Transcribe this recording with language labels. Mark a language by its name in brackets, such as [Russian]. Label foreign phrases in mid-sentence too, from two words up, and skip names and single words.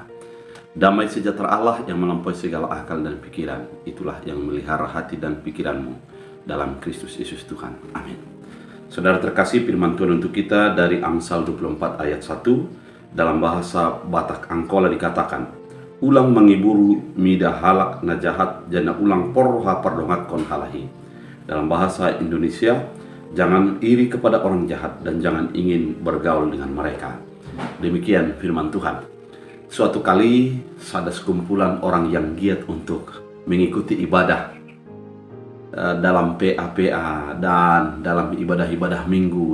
[Indonesian] Damai sejahtera Allah yang melampaui segala akal dan pikiran, itulah yang melihara hati dan pikiranmu dalam Kristus Yesus Tuhan. Amin. Saudara terkasih, firman Tuhan untuk kita dari Amsal 24 ayat 1, dalam bahasa Batak Angkola dikatakan, [Batak Angkola] ulang mengiburu mida halak na jahat, jana ulang porha pardongat kon halahi. [Indonesian] Dalam bahasa Indonesia, jangan iri kepada orang jahat dan jangan ingin bergaul dengan mereka. Demikian firman Tuhan. Suatu kali ada sekumpulan orang yang giat untuk mengikuti ibadah dalam PA-PA dan dalam ibadah-ibadah minggu.